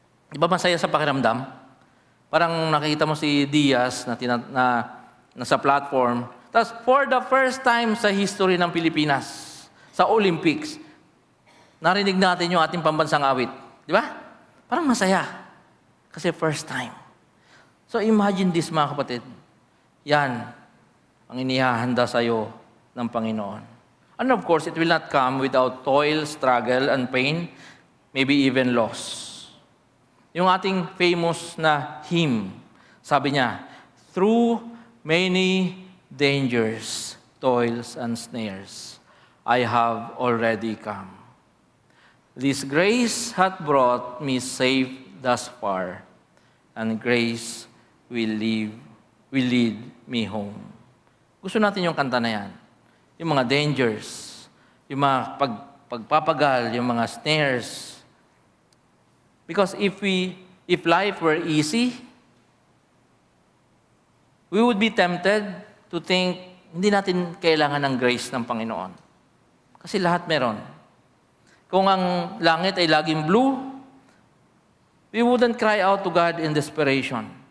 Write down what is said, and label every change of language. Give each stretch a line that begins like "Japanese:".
Filipino: Di ba masaya sa pakiramdam? Parang nakita mo si Diaz na nasa platform, tapos
English: for the first time
Filipino: sa history ng Pilipinas, sa Olympics, narinig natin yung ating pambansang awit. Di ba? Parang masaya. Kasi first time.
English: So imagine this,
Filipino: mga kapatid. Yan ang inihahanda sa'yo ng Panginoon.
English: And of course, it will not come without toil, struggle, and pain, maybe even loss.
Filipino: Yung ating famous na hymn, sabi niya,
English: through many dangers, toils, and snares, I have already come. This grace hath brought me safe thus far, and grace will lead me home.
Filipino: Gusto natin yung kanta na yan. Yung mga dangers, yung mga pagpapagal, yung mga snares.
English: Because if life were easy, we would be tempted to think,
Filipino: hindi natin kailangan ng grace ng Panginoon. Kasi lahat meron. kung ang langit ay laging
English: blue, we wouldn't cry out to God in desperation.